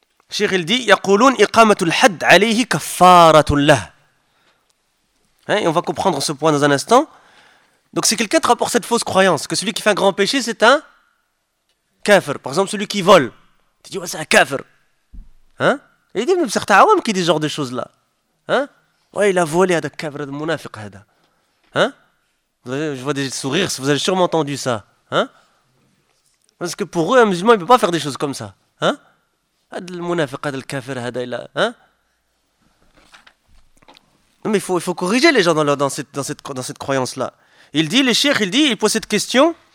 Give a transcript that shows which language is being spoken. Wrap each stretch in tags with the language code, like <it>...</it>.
<ar>شيخ الدي يقولون إقامة الحد عليه كفارة له.</ar> <fr>Hein, on va comprendre ce point dans un instant. Donc si quelqu'un te rapporte cette fausse croyance que celui qui fait un grand péché c'est un kafir, par exemple celui qui vole, tu dis ouais, c'est un kafir. Hein? Il dit même certains awam qui disent ce genre de choses là. Hein? Ouais, il a volé,</fr> <ar>هذا كفر منافق هذا.</ar> <fr>Hein? Je vois des sourires, vous avez sûrement entendu ça. Hein? Parce que pour eux, un musulman, il ne peut pas faire des choses comme ça. Hein?</fr> <ar>هذا المنافق هذا الكافر هذا الا. Hein?</ar> <fr>Non, mais il faut corriger les gens dans cette croyance-là. Il dit, le cheikh, il pose cette question.</fr>